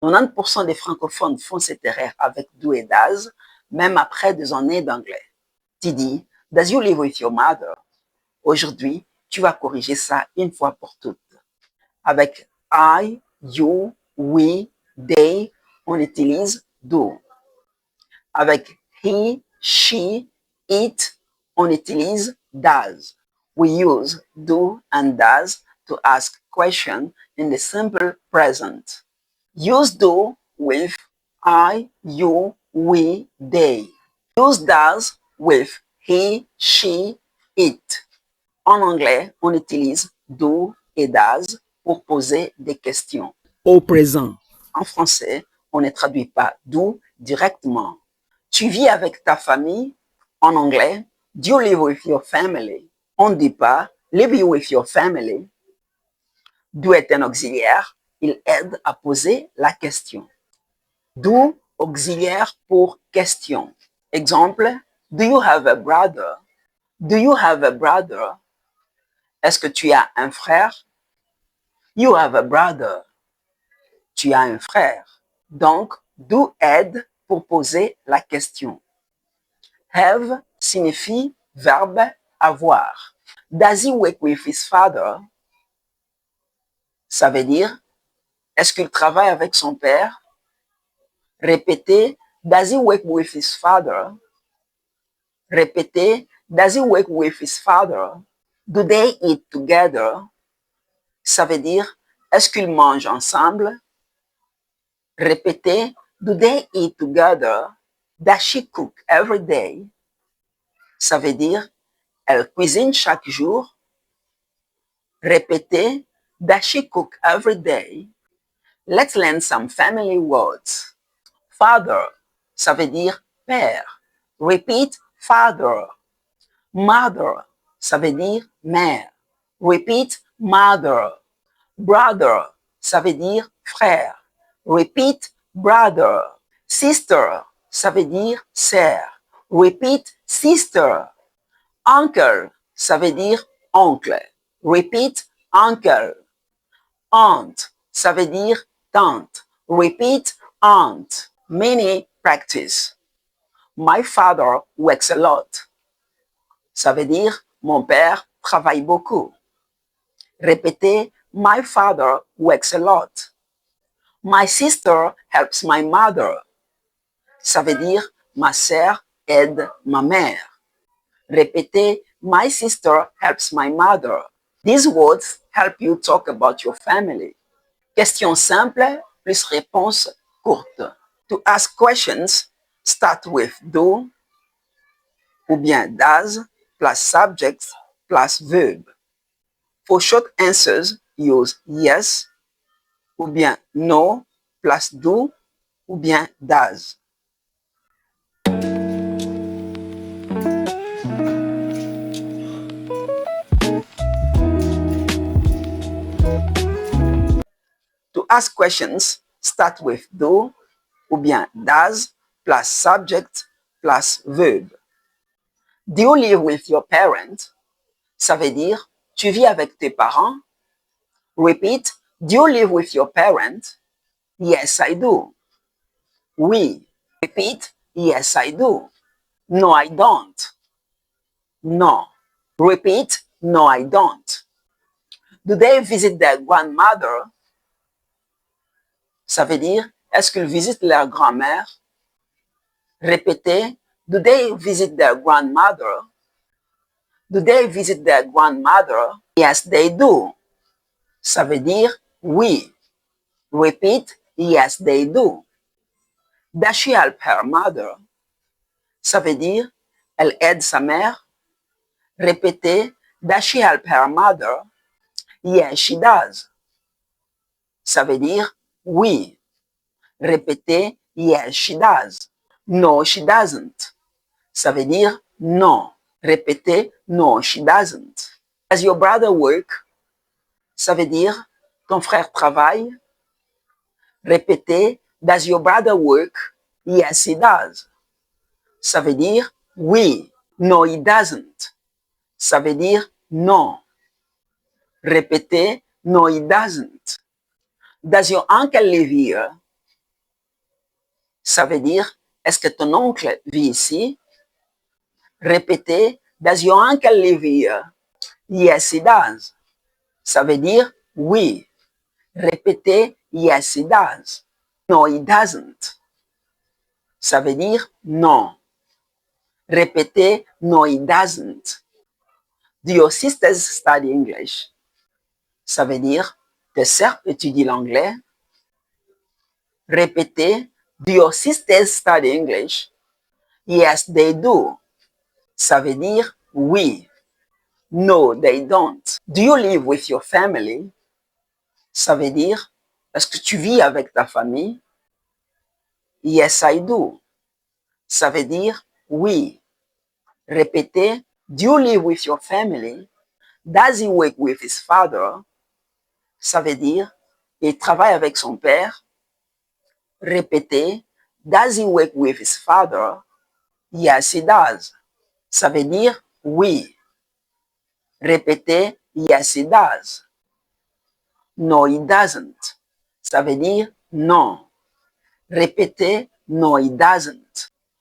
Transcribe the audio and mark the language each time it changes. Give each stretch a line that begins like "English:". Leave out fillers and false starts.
French: 90% des francophones font cette erreur avec do et does, même après 2 années d'anglais. Tu dis,
English: does you live with your mother?
French: Aujourd'hui, tu vas corriger ça une fois pour toutes. Avec I, you, we, they, on utilise do. Avec he, she, it, on utilise does.
English: We use do and does to ask questions in the simple present. Use do with I, you, we, they. Use does with he, she, it.
French: En anglais, on utilise do et does pour poser des questions. Au présent. En français, on ne traduit pas do directement. Tu vis avec ta famille. En anglais,
English: do you live with your family?
French: On ne dit pas
English: live you with your family.
French: Do est un auxiliaire. Il aide à poser la question. Do, auxiliaire pour question. Exemple,
English: do you have a brother? Do you have a brother?
French: Est-ce que tu as un frère?
English: You have a brother.
French: Tu as un frère. Donc, do aide pour poser la question. Have signifie verbe avoir.
English: Does he work with his father?
French: Ça veut dire, est-ce qu'il travaille avec son père? Répétez,
English: does he work with his father? Répétez, does he work with his father? Do they eat together?
French: Ça veut dire, est-ce qu'ils mangent ensemble? Répétez,
English: do they eat together? Does she cook every day?
French: Ça veut dire, elle cuisine chaque jour. Répétez,
English: does she cook every day? Let's learn some family words.
French: Father, ça veut dire père.
English: Repeat, father.
French: Mother, ça veut dire mère.
English: Repeat, mother.
French: Brother, ça veut dire frère.
English: Repeat, brother.
French: Sister, ça veut dire sœur.
English: Repeat, sister.
French: Uncle, ça veut dire oncle.
English: Repeat, uncle.
French: Aunt, ça veut dire tante.
English: Repeat, aunt. Many practice. My father works a lot.
French: Ça veut dire mon père travaille beaucoup. Répétez,
English: my father works a lot. My sister helps my mother.
French: Ça veut dire ma sœur aide ma mère. Répétez,
English: my sister helps my mother. These words help you talk about your family.
French: Question simple plus réponse courte.
English: To ask questions, start with do
French: ou bien
English: does plus subject plus verb. For short answers, use yes
French: ou bien
English: no plus do ou bien does. To ask questions, start with do
French: ou bien
English: does plus subject plus verb. Do you live with your parents?
French: Ça veut dire, tu vis avec tes parents?
English: Repeat, do you live with your parents? Yes, I do.
French: Oui.
English: Repeat, yes, I do. No, I don't. No. Repeat, no, I don't. Do they visit their grandmother?
French: Ça veut dire, est-ce qu'ils visitent leur grand-mère? Répétez,
English: do they visit their grandmother? Do they visit their grandmother? Yes, they do.
French: Ça veut dire oui.
English: Repeat, yes, they do. Does she help her mother?
French: Ça veut dire, elle aide sa mère. Répétez,
English: does she help her mother? Yes, she does.
French: Ça veut dire oui. Répétez,
English: yes, she does. No, she doesn't.
French: Ça veut dire non. Répétez,
English: no, she doesn't. Does your brother work?
French: Ça veut dire, ton frère travaille. Répétez,
English: does your brother work? Yes, he does.
French: Ça veut dire oui.
English: No, he doesn't.
French: Ça veut dire non. Répétez,
English: no, he doesn't. Does your uncle live here?
French: Ça veut dire, est-ce que ton oncle vit ici? Répétez,
English: does your uncle live here? Yes, he does.
French: Ça veut dire oui. Répétez,
English: yes, he does. No, he doesn't.
French: Ça veut dire non. Répétez,
English: no, he doesn't. Do your sisters study English?
French: Ça veut dire, tes sœurs étudient l'anglais? Répétez,
English: do your sisters study English? Yes, they do.
French: Ça veut dire oui.
English: No, they don't. Do you live with your family?
French: Ça veut dire, est-ce que tu vis avec ta famille?
English: Yes, I do.
French: Ça veut dire oui. Répétez,
English: do you live with your family? Does he work with his father?
French: Ça veut dire, il travaille avec son père. Répétez,
English: does he work with his father? Yes, he does.
French: Ça veut dire oui. Répétez,
English: yes, he does. No, he doesn't.
French: Ça veut dire non. Répétez,
English: no, he doesn't.